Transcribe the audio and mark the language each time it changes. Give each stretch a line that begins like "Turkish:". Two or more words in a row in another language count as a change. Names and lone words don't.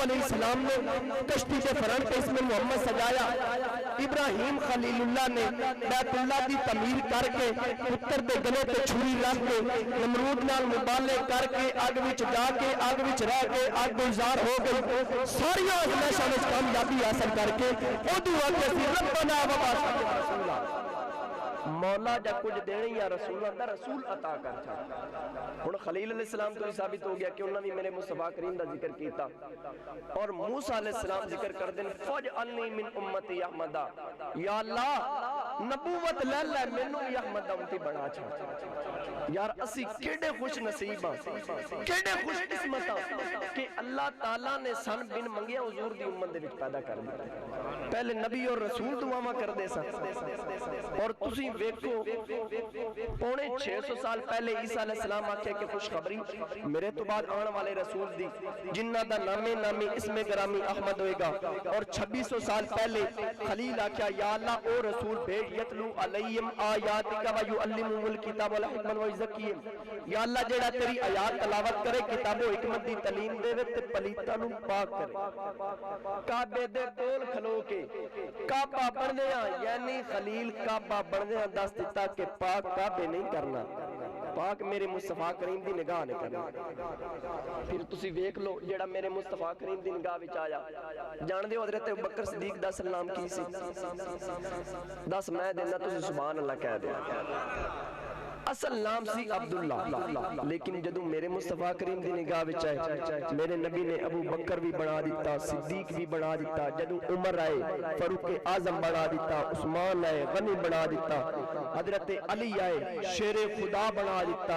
Punjabi: علیہ السلام نے کشتی کے فرنٹ پہ اسم محمد سجایا، ابراہیم خلیل اللہ نے بیت اللہ دی تعمیر کر کے پتر دے گلے تے چھری رکھ کے نمرود نال مبالے کر کے اگ وچ جا کے اگ وچ رہ کے اگ گلزار ہو گئی، ساری آزمائشاں وچ کامیابی حاصل کر کے او دعا کہ
Arabic: ربنا وبعث رسولا،
Punjabi: مولا جا کچھ دینے یا رسولہ دا رسول عطا کر چھڑ. ہن خلیل علیہ السلام تو ثابت ہو گیا کہ انہوں نے میرے مصطفیٰ کریم دا ذکر کیتا. اور موسیٰ علیہ السلام ذکر کر دیں
Arabic: فَجْعَلْنِي مِنْ أُمَّتِ احمدہ,
Punjabi: یا اللہ نبوت لے لے مینوں بھی احمد امتی بنا چھڑ. یار اسی کیڑے خوش نصیباں, کیڑے خوش قسمتاں کہ اللہ تعالیٰ نے سن بن منگیا حضور دی امت دے وچ پیدا کر دیا. پہلے نبی اور رسول دعاواں کر دے سن, اور تسی ویکھو پونے 600 سال پہلے عیسیٰ علیہ السلام آکھے کہ خوشخبری میرے تو بعد آنے والے رسول دی جنہ دا نامی اسم گرامی احمد ہوئے گا. اور 2600 سال پہلے خلیل آکھیا یا اللہ او رسول بھیج
Arabic: یتلو علیہم آیاتک و یعلمہم الکتاب والحکمت و یزکیہم,
Punjabi: یا اللہ جیڑا تیری آیات تلاوت کرے کتاب و حکمت دی تعلیم دے تے پلیتاں نوں پاک کرے. کعبے دے کول کھلو کے کعبہ بننے یعنی خلیل کعبہ بننے دس دیتا کہ پاک کعبے نہیں کرنا, پاک میرے مصطفیٰ کریم دی نگاہ نے کرنا. پھر تسی ویکھ لو جیڑا میرے مصطفیٰ کریم دی نگاہ وچ آیا. جان دیو حضرت ابوبکر صدیق دا سلام کی سی؟ 10 میں دینا تسی سبحان اللہ کہہ دے. اصل نام سی عبداللہ, لیکن جدوں میرے مصطفیٰ کریم دی نگاہ وچ آئے میرے نبی نے ابو بکر بھی بنا دیتا, صدیق بھی بنا دیتا, جدوں عمر آئے فاروق اعظم بنا دیتا, عثمان آئے غنی بنا دیتا, حضرت علی آئے شیر خدا بنا دیتا.